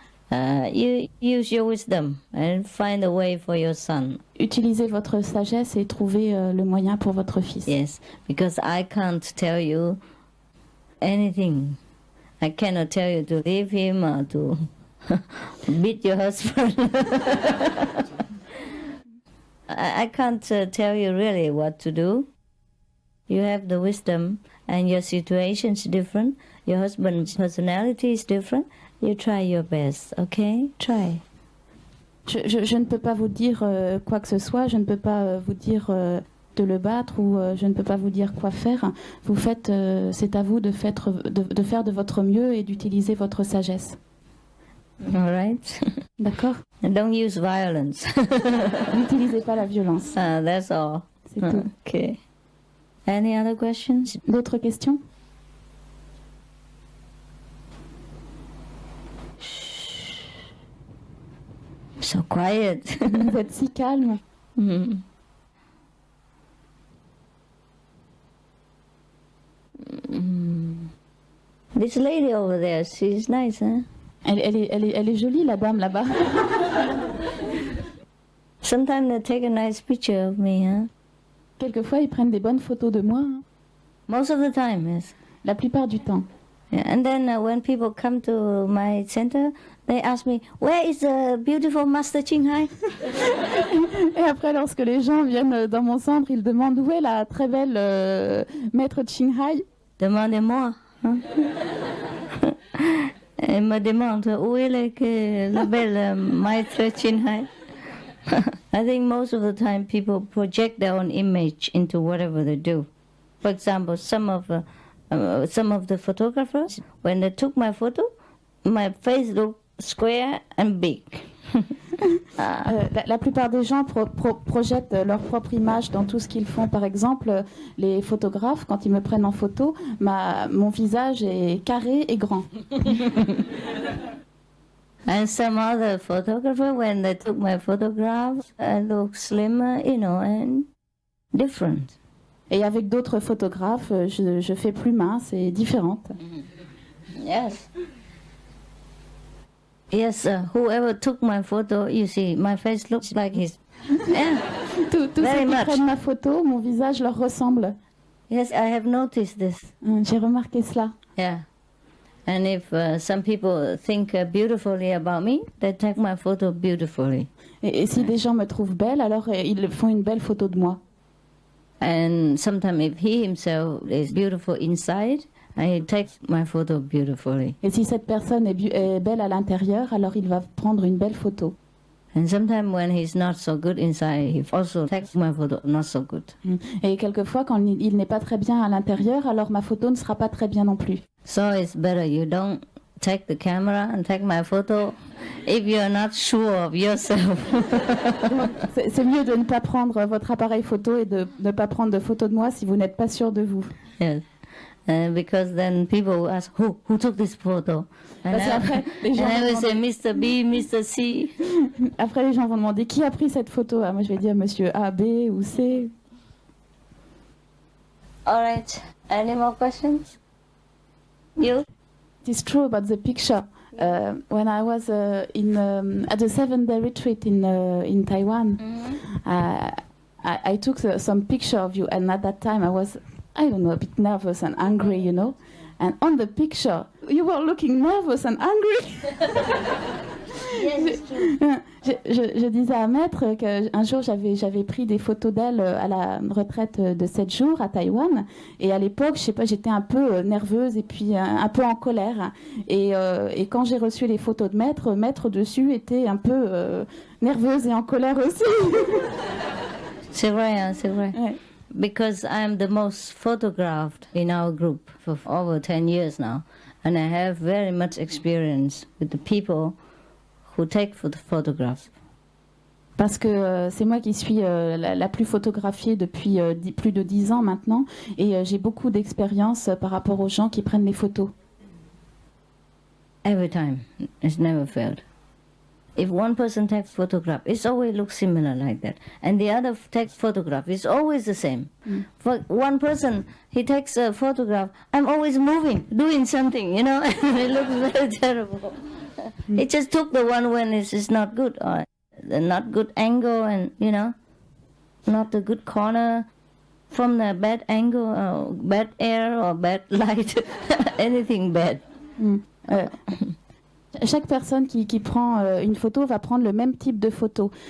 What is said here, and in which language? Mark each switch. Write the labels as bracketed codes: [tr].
[en] You use your wisdom and find a way for your son. [fr] Utilisez votre sagesse et trouvez le moyen pour votre fils. [en] Yes, because I can't tell you anything. I cannot tell you to leave him or to beat your husband. I can't tell you really what to do. You have the wisdom and your situation is different. Your husband's personality is different. You try your best, okay? Try. [fr] Je ne peux pas vous dire quoi que ce soit, je ne peux pas vous dire de le battre ou je ne peux pas vous dire quoi faire. Vous faites, c'est à vous de faire de votre mieux et d'utiliser votre sagesse. [en] All right? [fr] D'accord? [en] Don't use violence. [fr] N'utilisez pas la violence. [en] That's all. [fr] C'est tout. [en] Okay. Any other questions? [fr] D'autres questions? [en] So quiet. [fr] Vous êtes si calme. [en] This lady over there, she's nice, huh? [fr] Elle est jolie, la dame là-bas. [en] Sometimes they take a nice picture of me, huh? [fr] Quelquefois, ils prennent des bonnes photos de moi. Hein. [en] Most of the time, yes. [fr] La plupart du temps. [en] Yeah, and then when people come to my center, they ask me, where is the beautiful Master Ching Hai? [fr] Et après, lorsque les gens viennent dans mon centre, ils demandent où est la très belle maître Ching Hai. Demandez-moi. Hein? Elle me demande où est la belle maître Ching Hai? [en] I think most of the time people project their own image into whatever they do. For example, some of some of the photographers, when they took my photo, my face looked square and big. [fr] La plupart des gens projettent leur propre image dans tout ce qu'ils font. Par exemple, les photographes, quand ils me prennent en photo, mon visage est carré et grand. [en] And some other photographer, when they took my photograph, I look slimmer, and different. [fr] Et avec d'autres photographes, je fais plus mince et différente. [en] Yes. Yes, whoever took my photo, you see, my face looks like his. Yeah. [fr] Tous ceux [en] Very [fr] qui [en] much. [fr] prennent ma photo, mon visage leur ressemble. [en] Yes, I have noticed this. [fr] J'ai remarqué cela. [en] Yeah. And if some people think beautifully about me, they take my photo beautifully. [fr] Et si des gens me trouvent belle, alors ils font une belle photo de moi. [en] And sometimes if he himself is beautiful inside, he takes my photo beautifully. [fr] Et si cette personne est belle à l'intérieur, alors il va prendre une belle photo. [en] And sometimes when he's not so good inside, he also takes my photo not so good. [fr] Et quelquefois, quand il n'est pas très bien à l'intérieur, alors ma photo ne sera pas très bien non plus. [en] So it's better you don't take the camera and take my photo if you're not sure of yourself. [fr] C'est mieux de ne pas prendre votre appareil photo et de ne pas prendre de photos de moi si vous n'êtes pas sûr de vous. [en] Yes. Because then people will ask, who took this photo? And [fr] Parce qu'après, les gens [en] I will [fr] vont [en] say, [fr] demander- [en] Mr. B, Mr. C. [fr] Après, les gens vont demander qui a pris cette photo. Ah, moi, je vais dire monsieur A, B ou C. [en] All right. Any more questions? You? It is true about the picture. When I was at the 7-day retreat in Taiwan, I took some picture of you, and at that time I was, I don't know, a bit nervous and angry, you know. And on the picture, you were looking nervous and angry. Yes, it's true. [fr] Je disais à Maître qu'un jour j'avais pris des photos d'elle à la retraite de 7 jours à Taïwan, et à l'époque, je sais pas, j'étais un peu nerveuse et puis un peu en colère, et quand j'ai reçu les photos de Maître dessus était un peu nerveuse et en colère aussi. C'est vrai, hein, c'est vrai. Ouais. [en] Because I'm the most photographed in our group for over 10 years now. And I have very much experience with the people who take photographs. [fr] Parce que c'est moi qui suis la plus photographiée depuis plus de 10 ans maintenant, et j'ai beaucoup d'expérience par rapport aux gens qui prennent les photos. [en] Every time. It's never failed. If one person takes photograph, it always looks similar like that. And the other takes photograph, it's always the same. For one person, he takes a photograph, I'm always moving, doing something, it looks very terrible. He just took the one when it's not good, or the not good angle, and, not the good corner, from the bad angle, or bad air, or bad light, anything bad. [fr] Chaque personne qui prend une photo va prendre le même type de photo.